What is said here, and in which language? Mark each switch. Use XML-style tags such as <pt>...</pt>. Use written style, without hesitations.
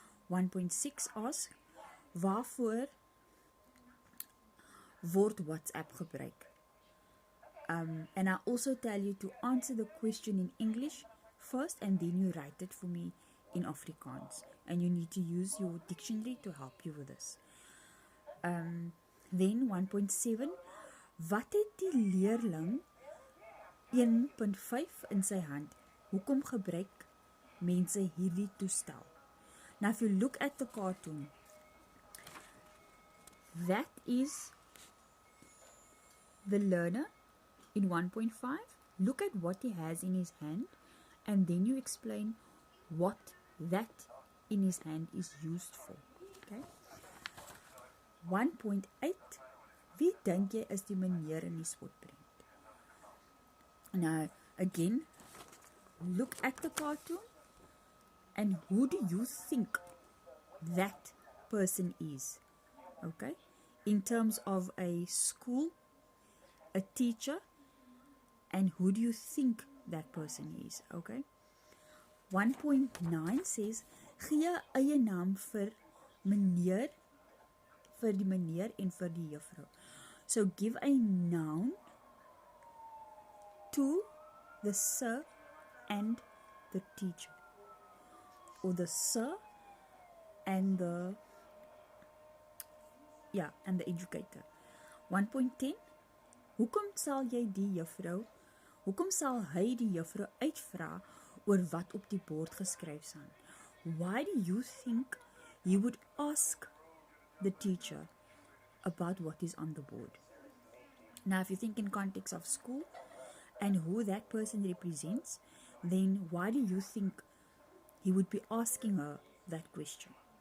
<af>1.6</af> <en>asks,</en> <af>waarvoor word WhatsApp gebruik?</af> <en>And I also tell you to answer the question in English first and then you write it for me in Afrikaans. And you need to use your dictionary to help you with this.</en> <af>Then 1.7, wat het die leerling 1.5 in sy hand? Hoekom gebruik mense hierdie toestel?</af> <en>Now if you look at the cartoon, that is the learner in 1.5. Look at what he has in his hand and then you explain what that in his hand is used for. Okay. 1.8,</en> <af>Wie dink jy is die meneer in die spotprent?</af> <en>Now, again, look at the cartoon and who do you think that person is? Okay? In terms of a school, a teacher, and who do you think that person is? Okay?</en> <af>1.9</af> <en>says,</en> <af>gee eie naam vir meneer, vir die meneer en vir die juffrou.</af> <en>So give a noun to the sir and the teacher, or the sir and the educator.</en> <af>1.10, hoekom sal jy die juffrou, hoekom sal hy die juffrou uitvra oor wat op die bord geskryf staan?</af> <en>Why do you think he would ask the teacher about what is on the board? Now, if you think in context of school and who that person represents, then why do you think he would be asking her that question?</en>